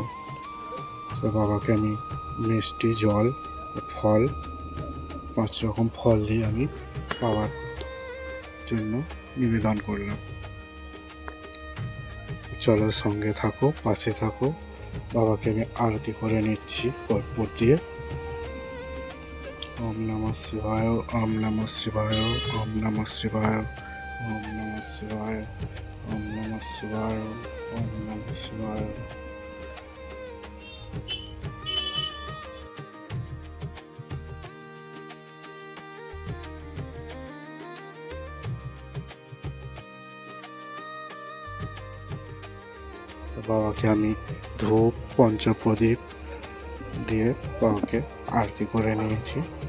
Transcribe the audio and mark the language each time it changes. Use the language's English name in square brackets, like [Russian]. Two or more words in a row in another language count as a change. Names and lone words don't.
[Bangla] তো বাবাকে আমি মিষ্টি, জল, ফল, 5 রকম ফল দিয়ে আমি বাবার জন্য নিবেদন করলাম। চলো, সঙ্গে থাকো, পাশে থাকো। বাবাকে আমি আরতি করে নিচ্ছি কর্পূর দিয়ে। [Sanskrit] ওম নমঃ শিবায়, ওম নমঃ শিবায়, ওম নমঃ শিবায়, ওম নমঃ শিবায়, ওম নমঃ শিবায়, ওম নমঃ শিবায়। [Bangla] বাবাকে আমি ধূপ, পঞ্চপ্রদীপ দিয়ে বাবাকে আরতি করে নিয়েছি।